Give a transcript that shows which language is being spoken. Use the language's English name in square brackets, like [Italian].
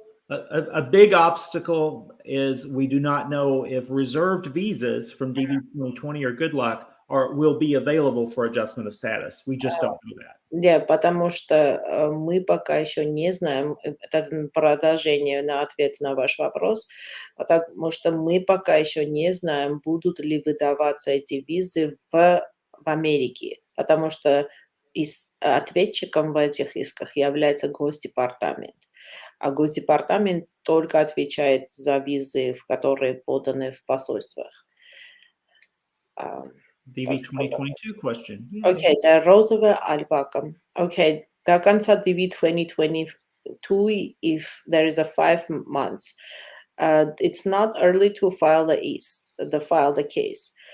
[English] A big obstacle is we do not know if reserved visas from DV 2020 or Good Luck will be available for adjustment of status. We just don't know that. [Russian] Да, потому что мы пока еще не знаем, это продолжение на ответ на ваш вопрос, потому что мы пока еще не знаем, будут ли выдаваться эти визы в Америке, потому что ответчиком в этих исках является Госдепартамент. А Госдепартамент только отвечает за визы, которые поданы в посольствах. [English] DV 2022 question. [Russian] Окей, да, розовая альпака. Окей, до конца [English] DV 2022, if there is a 5 months, it's not early to file the case.